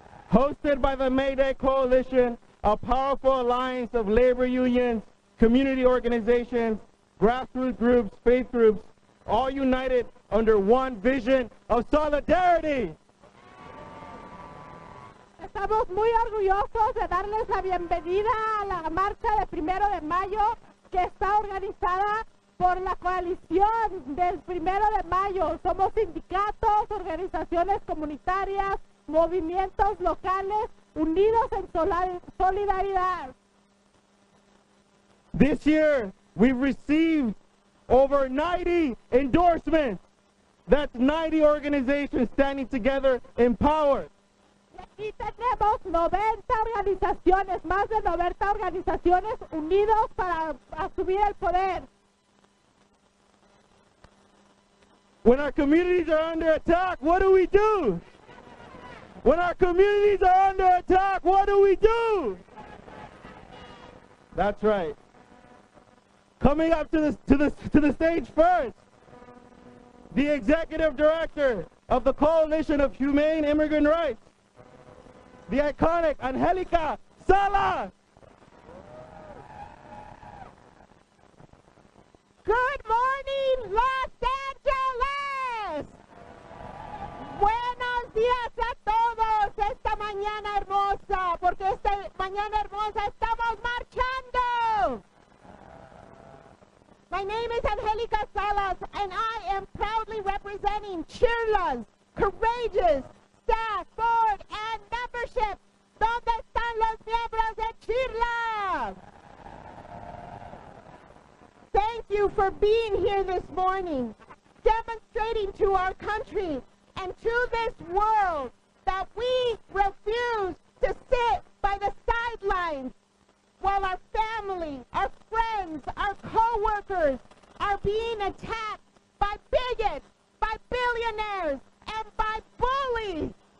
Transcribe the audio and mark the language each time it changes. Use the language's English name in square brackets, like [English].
[English] hosted by the May Day Coalition, a powerful alliance of labor unions, community organizations, grassroots groups, faith groups, all united under one vision of solidarity. [Spanish] Estamos muy orgullosos de darles la bienvenida a la marcha de 1 de mayo que está organizada por la coalición del 1 de mayo. Somos sindicatos, organizaciones comunitarias, movimientos locales unidos en solidaridad. [English] This year, we've received over 90 endorsements. That's 90 organizations standing together empowered. [Spanish] Y tenemos 90 organizaciones, más de 90 organizaciones unidos para asumir el poder. [English] When our communities are under attack, what do we do? When our communities are under attack, what do we do? That's right. Coming up to the stage first, the executive director of the Coalition of Humane Immigrant Rights, the iconic Angelica Salas. Good morning, Los Angeles. [Spanish] Buenos días a todos esta mañana hermosa, porque esta mañana hermosa estamos marchando. [English] My name is Angelica Salas, and I am proudly representing Cheerlas, courageous staff, board, and membership. [Spanish] ¿Dónde están los miembros de Cheerlas? [English] Thank you for being here this morning, demonstrating to our country and to this world that we refuse to sit by the sidelines while our family, our friends, our co-workers are being attacked by bigots, by billionaires, and by bullies.